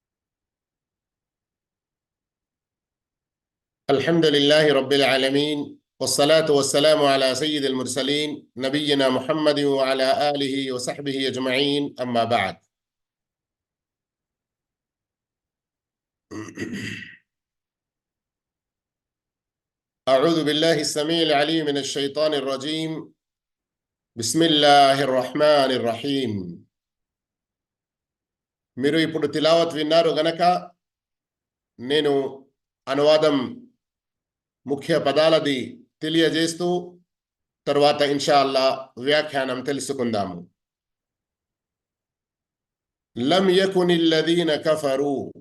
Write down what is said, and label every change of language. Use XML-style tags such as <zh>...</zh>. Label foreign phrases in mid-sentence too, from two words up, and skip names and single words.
<ar>الحمد لله رب العالمين، والصلاة والسلام على سيد المرسلين نبينا محمد وعلى آله وصحبه أجمعين أما بعد. أعوذ بالله السميع العليم من الشيطان الرجيم. بسم الله الرحمن الرحيم.</ar> <te>మీరు ఇప్పుడు తిలావత్ విన్నారు గనక నేను అనువాదం ముఖ్య పదాలది తెలియజేస్తూ తర్వాత ఇన్షాల్లా వ్యాఖ్యానం తెలుసుకుందాము.</te> <ar>لم يكن الذين كفروا.</ar>